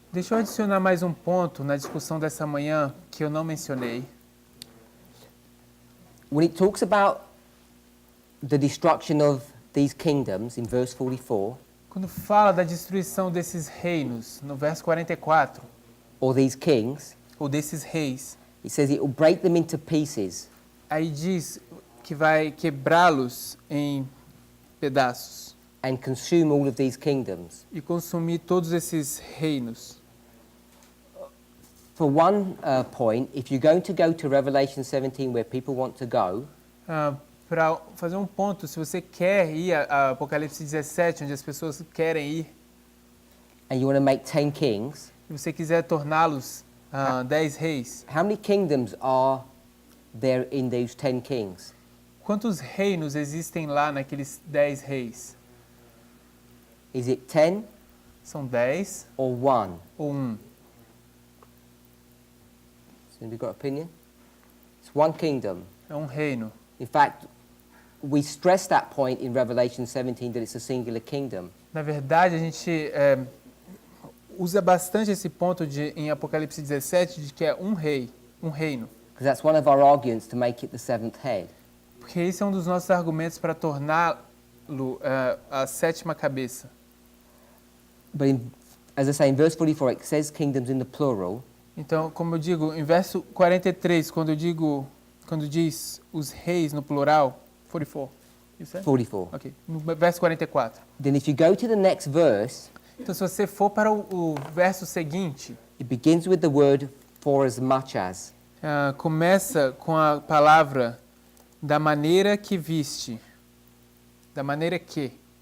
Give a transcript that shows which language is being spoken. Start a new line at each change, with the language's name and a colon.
Portuguese: Deixa eu adicionar mais um ponto na discussão dessa manhã que eu não mencionei.
English: When it talks about the destruction of these kingdoms in verse 44,
Portuguese: Quando fala da destruição desses reinos, no verso 44,
English: or these kings,
Portuguese: ou desses reis,
English: it says it will break them into pieces.
Portuguese: aí diz que vai quebrá-los em pedaços
English: And consume all of these kingdoms.
Portuguese: e consumir todos esses reinos.
English: For one point, if you're going to Revelation 17 where people want to go,
Portuguese: Para fazer um ponto, se você quer ir a Apocalipse 17, onde as pessoas querem ir,
English: and you want to make 10 kings,
Portuguese: e você quiser torná-los 10 reis,
English: how many kingdoms are there in those 10 kings?
Portuguese: quantos reinos existem lá naqueles 10 reis?
English: Is it 10
Portuguese: São 10
English: or 1?
Portuguese: ou 1?
English: So have you got opinion? It's one kingdom.
Portuguese: É um reino.
English: In fact, we stress that point in Revelation 17 that it's a singular kingdom.
Portuguese: Na verdade, a gente usa bastante esse ponto em Apocalipse 17 de que é um rei, um reino.
English: Because that's one of our arguments to make it the seventh head.
Portuguese: Porque esse é um dos nossos argumentos para torná-lo a sétima cabeça.
English: But as I say, in verse 44, it says kingdoms in the plural.
Portuguese: Então, como eu digo, em verso 43, quando diz os reis no plural,
English: 44, you said? 44.
Portuguese: Ok, no verso 44.
English: Then if you go to the next verse,
Portuguese: Então, se você for para o verso seguinte,
English: it begins with the word for as much as.
Portuguese: começa com a palavra da maneira que viste, da maneira que.